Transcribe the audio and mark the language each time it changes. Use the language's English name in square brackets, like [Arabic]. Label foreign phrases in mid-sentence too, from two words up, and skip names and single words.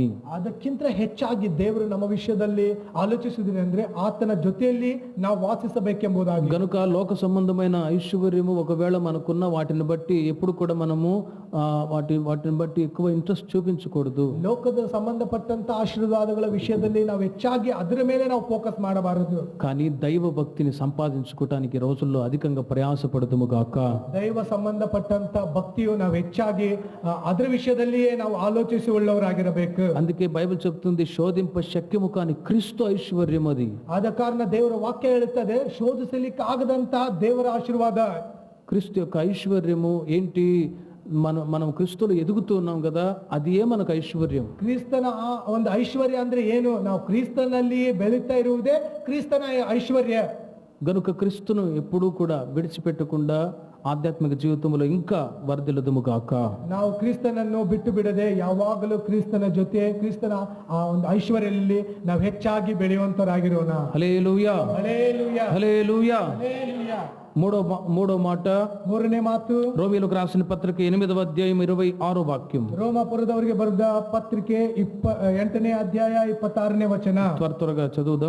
[Kannada] ಅದಕ್ಕಿಂತ ಹೆಚ್ಚಾಗಿ ದೇವರು ನಮ್ಮ ವಿಷಯದಲ್ಲಿ ಆಲೋಚಿಸುವುದೇನೆಂದ್ರೆ ಆತನ ಜೊತೆಯಲ್ಲಿ ನಾವು ವಾಸಿಸಬೇಕೆಂಬುದಾಗಿ. [Telugu] గనుక లోక సంబంధమైన ఐశ్వర్యము ఒకవేళ మనకున్న వాటిని బట్టి ఎప్పుడు కూడా మనము వాటిని బట్టి ఎక్కువ ఇంట్రెస్ట్ చూపించకూడదు. [Kannada] ಲೋಕದ ಸಂಬಂಧಪಟ್ಟಂತ ಆಶೀರ್ವಾದಗಳ ವಿಷಯದಲ್ಲಿ ನಾವು ಹೆಚ್ಚಾಗಿ ಅದರ ಮೇಲೆ ನಾವು ಫೋಕಸ್ ಮಾಡಬಾರದು. [Telugu] కానీ దైవ భక్తిని సంపాదించుకోవటానికి ఈ రోజుల్లో అధికంగా ప్రయాసపడదుము గాక. [Kannada] ದೈವ ಸಂಬಂಧಪಟ್ಟಂತ ಭಕ್ತಿಯು ನಾವು ಹೆಚ್ಚಾಗಿ ಅದರ ವಿಷಯದಲ್ಲಿಯೇ ನಾವು ಆಲೋಚಿಸುವಳ್ಳವರಾಗಿರಬೇಕು. [Telugu] అందుకే బైబిల్ చెప్తుంది శోధింప శక్యము కాని క్రీస్తు ఐశ్వర్యం అది. [Kannada] ಆದ ಕಾರಣ ದೇವರ ವಾಕ್ಯ ಹೇಳುತ್ತದೆ ಶೋಧಿಸಲಿಕ್ಕೆ ಆಗದಂತ ದೇವರ ಆಶೀರ್ವಾದ. [Telugu] క్రీస్తు యొక్క ఐశ్వర్యము ఏంటి? మనం క్రీస్తులో ఎదుగుతూ ఉన్నాం కదా, అది మనకు ఐశ్వర్యం. [Kannada] ಕ್ರಿಸ್ತನ ಆ ಒಂದು ಐಶ್ವರ್ಯ ಅಂದ್ರೆ ಏನು? ನಾವು ಕ್ರಿಸ್ತನಲ್ಲಿ ಬೆಳೀತಾ ಇರುವುದೇ ಕ್ರಿಸ್ತನ ಐಶ್ವರ್ಯ. [Telugu] గనుక క్రీస్తును ఎప్పుడూ కూడా విడిచిపెట్టకుండా ఆధ్యాత్మిక జీవితంలో ఇంకా వర్ధిల్లదుము గాక. [Kannada] ನಾವು ಕ್ರಿಸ್ತನನ್ನು ಬಿಟ್ಟು ಬಿಡದೆ ಯಾವಾಗಲೂ ಕ್ರಿಸ್ತನ ಜೊತೆ ಕ್ರಿಸ್ತನ ಆ ಒಂದು ಐಶ್ವರ್ಯದಲ್ಲಿ ನಾವು ಹೆಚ್ಚಾಗಿ ಬೆಳೆಯುವಂತರಾಗಿರೋಣ. [Telugu] హల్లెలూయా, హల్లెలూయా, హల్లెలూయా. హల్లెలూయా. మూడో మాట, [Kannada] ಮೂರನೇ ಮಾತು, [Telugu] రోమీయులకు రాసిన పత్రిక 8వ అధ్యాయం 26వ వాక్యం. [Kannada] ರೋಮಾಪುರದವರಿಗೆ ಬರೆದ ಪತ್ರಿಕೆ 8ನೇ ಅಧ್ಯಾಯ 26ನೇ ವಚನ. [Telugu] త్వరగా చదువుదాం,